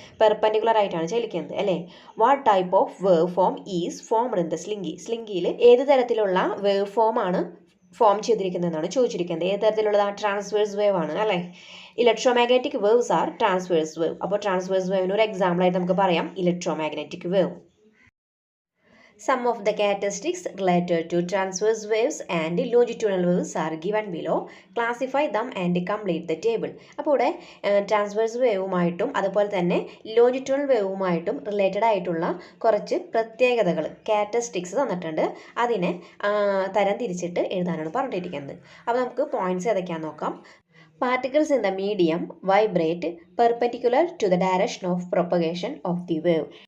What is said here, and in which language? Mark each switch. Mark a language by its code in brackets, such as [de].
[ml] Perpendicular ആയിട്ടാണ് ചലിക്കുന്നത് അല്ലേ. [en] What type of wave form is formed in the slinky. [ml] സ്ലിംഗിയിൽ ഏത് തരത്തിലുള്ള വേവ് ഫോമാണ് ഫോം ചെയ്തിരിക്കുന്നതെന്നാണ് ചോദിച്ചിരിക്കുന്നത്. ഏത് തരത്തിലുള്ളതാണ്? ട്രാൻസ്വേഴ്സ് വേവ് ആണ് അല്ലേ. [en] Electromagnetic waves are transverse wave. [ml] അപ്പോൾ ട്രാൻസ്വേഴ്സ് വേവിന് ഒരു എക്സാമ്പിളായിട്ട് നമുക്ക് പറയാം electromagnetic wave. [en] Some of the characteristics related to transverse waves and longitudinal waves are given below. Classify them and complete the table. [ml] അപ്പോൾ ഇവിടെ ട്രാൻസ്വേഴ്സ് വേവുമായിട്ടും അതുപോലെ തന്നെ ലോഞ്ചിറ്റ്യൂണൽ വേവുമായിട്ടും റിലേറ്റഡ് ആയിട്ടുള്ള കുറച്ച് പ്രത്യേകതകൾ ക്യാരക്ടറിസ്റ്റിക്സ് തന്നിട്ടുണ്ട്. അതിനെ തരം തിരിച്ചിട്ട് എഴുതാനാണ് പറഞ്ഞിരിക്കുന്നത്. അപ്പോൾ നമുക്ക് പോയിന്റ്സ് ഏതൊക്കെയാണെന്ന് നോക്കാം. [en] Particles in the medium vibrate perpendicular to the direction of propagation of the wave.